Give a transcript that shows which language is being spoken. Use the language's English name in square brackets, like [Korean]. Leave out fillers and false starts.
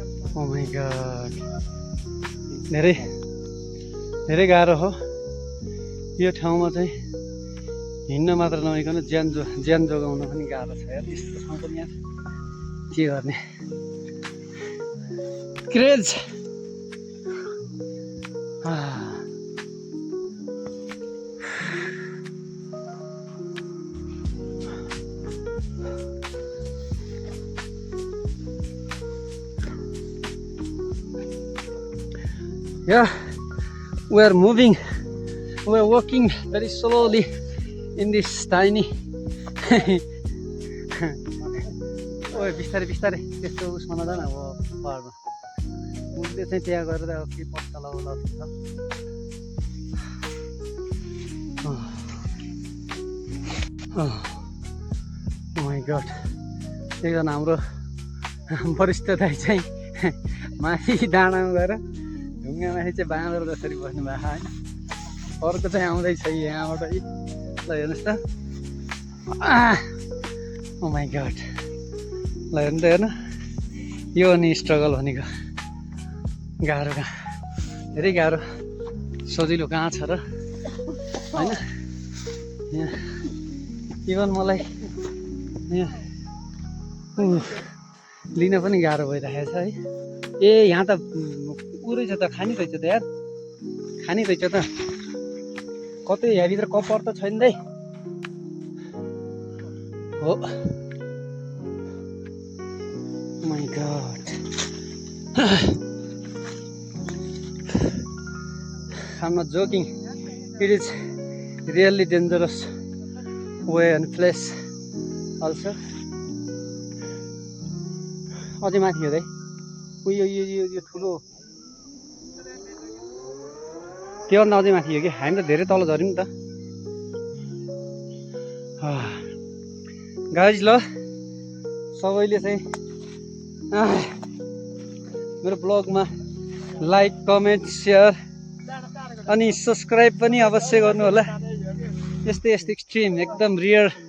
[English] oh my god, [Nepali] धेरै धेरै गाह्रो हो यो ठाउँमा चाहिँ हिँड्न मात्र नभइकन ज्यान जोगाउन पनि गाह्रो छ यार। यस्तो ठाउँ पनि यार के गर्ने। [English] Craze Yeah, we are moving, we are walking very slowly in this tiny. [Nepali] ओए बिस्तारै बिस्तारै, त्यस्तो उसमा नजान अब पहाडमा। उसले चाहिँ त्यहाँ गएर अब के पत्ता लगाउला जस्तो छ। [English] Oh my God, [Nepali] एकजना हाम्रो वरिष्ठ दाइ चाहिँ माथि डाँडामा गएर ढुङ्गामाथि चाहिँ बाँदर जसरी बस्नु भएको होइन। अर्को चाहिँ आउँदैछ यहाँबाट ल हेर्नुहोस् त [English] oh my god [Nepali] ल हेर्नु त हेर्नु यो अनि स्ट्रगल भनेको गाह्रो कहाँ धेरै गाह्रो सजिलो कहाँ छ र होइन यहाँ इभन मलाई यहाँ लिन पनि गाह्रो भइरहेको छ है ए यहाँ त उ रहेछ त खानी रहेछ त यार खानी रहेछ त कतै यहाँभित्र कपर त छैन दाइ [English] हो my god I'm not joking. It is really dangerous way and place also. [Nepali] अझै माथि हो दाइ उयो यो यो यो ठुलो त्योभन्दा अझै माथि हो कि हामी त धेरै तल झऱ्यौँ नि त गाइज ल सबैले चाहिँ मेरो ब्लगमा लाइक कमेन्ट सेयर अनि सब्सक्राइब पनि अवश्य गर्नु होला यस्तै यस्तै एक्सट्रिम एकदम रियर